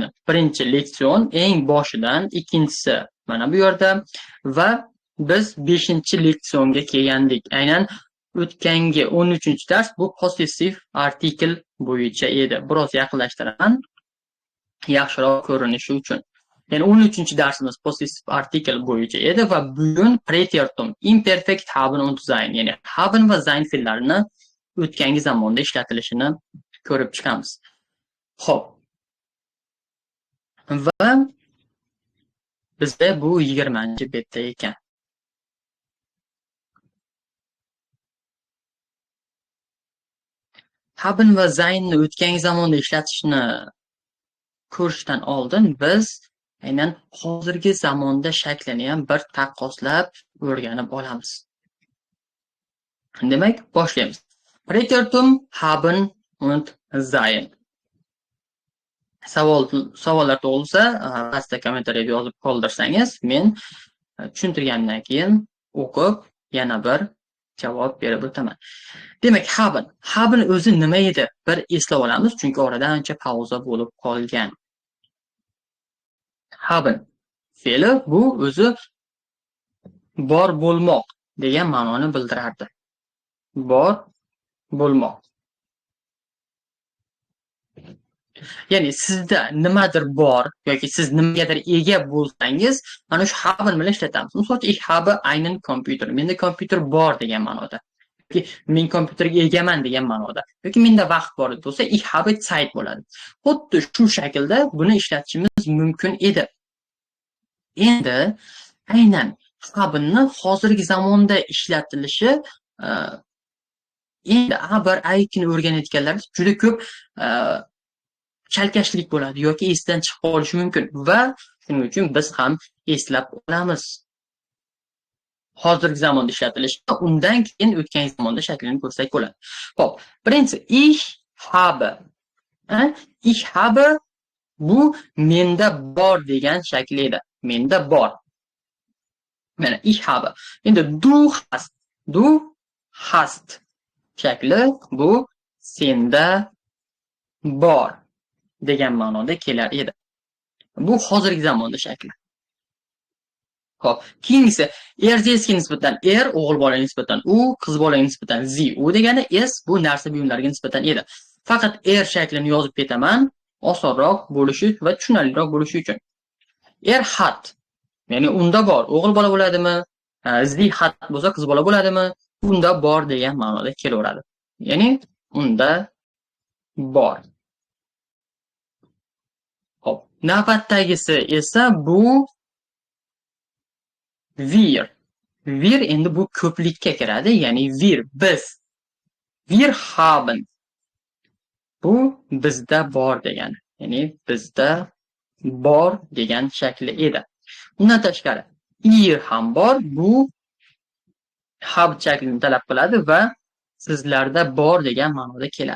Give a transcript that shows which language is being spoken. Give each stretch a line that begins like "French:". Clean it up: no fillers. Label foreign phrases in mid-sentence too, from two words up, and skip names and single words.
Uzbek: Birinchi leksion eng boshidan, ikkinchisi mana bu yerda va biz 5-leksionga kelgandik. Aynan o'tgangi 13-dars bu
German: possessive artikel
Uzbek: bo'yicha edi. Biroz yaqinlashtiraman yaxshiroq ko'rinishi uchun. Ya'ni 13-darsimiz
German: possessive artikel
Uzbek: bo'yicha edi va bugun
German: preteritum, imperfect haben und sein,
Uzbek: ya'ni haben va sein fe'llarini o'tgangi zamonda ishlatilishini ko'rib chiqamiz. Xo'p. Va bizda bu 20-betda ekan. Haben va seinni o'tgangi zamonda ishlatishni ko'rishdan oldin biz aynan hozirgi zamonda shaklini ham bir taqqoslab o'rganib olamiz. Demak, boshlaymiz.
German: Preteritum haben und sein.
Uzbek: Savollar tug'ilsa, pastda kommentariyada yozib qoldirsangiz, men tushuntirgandan keyin o'qib yana bir javob berib o'taman. Demak, haben. Haben o'zi nima edi? Bir eslab olamiz, chunki orada ancha pauza bo'lib qolgan. Haben fe'li bu o'zi bor bo'lmoq degan ma'noni bildirardi. Bor bo'lmoq. Ya'ni sizda nimadir bor yoki siz nimagadir ega bo'lsangiz, mana shu haben bilan ishlatamiz. Masalan,
German: ich habe einen Computer.
Uzbek: Menda kompyuter bor degan ma'noda. Yoki men kompyuterga egaman degan ma'noda. Yoki menda vaqt bor bo'lsa,
German: ich habe Zeit
Uzbek: bo'ladi. Xuddi shu shaklda buni ishlatishimiz mumkin edi. Endi aynan habenni hozirgi zamonda ishlatilishi endi A1, A2ni o'rganayotganlar juda ko'p chalkashlik bo'ladi yoki esdan chiqib qolishi mumkin va shuning uchun biz ham eslab olamiz. Hozirgi zamonda ishlatilishi, undan keyin o'tgan zamonda shaklini ko'rsak bo'ladi. Xo'p, birinchi
German: ich habe. Ich habe
Uzbek: bu menda bor degan shakli edi. Menda bor. Mana
German: ich habe.
Uzbek: Endi
German: du hast. Du hast
Uzbek: shakli bu senda bor degan ma'noda kelar edi. Bu hozirgi zamonda shakli. Xo'p, keyingisi erjesga nisbatan o'g'il bolaga nisbatan u, qiz bolaga nisbatan sie. U degani es bu narsa buyumlarga nisbatan edi. Faqat shaklini yozib ketaman, osonroq bo'lishi va tushunarliroq bo'lishi uchun. Hat, ya'ni unda bor, o'g'il bola bo'ladimi?
German: Sie hat
Uzbek: bo'lsa qiz bola bo'ladimi? Unda bor degan ma'noda kelaveradi. Ya'ni unda bor. Hop, navbatdagisi esa bu wir. Wir endi bu ko'plikka kiradi, ya'ni wir biz.
German: Wir haben.
Uzbek: Bu bizda bor degani. Ya'ni bizda bor degan shakli edi. Undan tashqari ihr ham bor, bu have shaklini talab qiladi va sizlarda bor degan ma'noda keladi.